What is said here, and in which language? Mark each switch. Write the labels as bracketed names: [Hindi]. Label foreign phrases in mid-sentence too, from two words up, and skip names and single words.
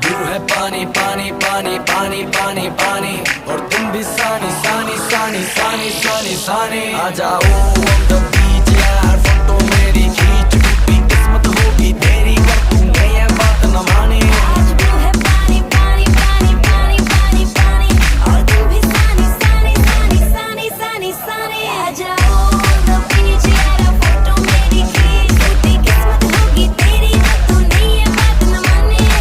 [Hindi] मैं पानी पानी पानी पानी पानी पानी और तुम भी सानी सानी सानी सानी सानी सानी आ जाओ [English] on the beach [Hindi] यार फोटो मेरी खींच टूटी किस्मत होगी तेरी कर तूने ये बात न मानी आज दिल है पानी पानी पानी पानी पानी पानी और तुम भी सानी सानी सानी सानी सानी सानी आ जाओ [English] on the beach [Hindi] यार फोटो मेरी खींच टूटी किस्मत होगी तेरी कर तूने ये बात न मानी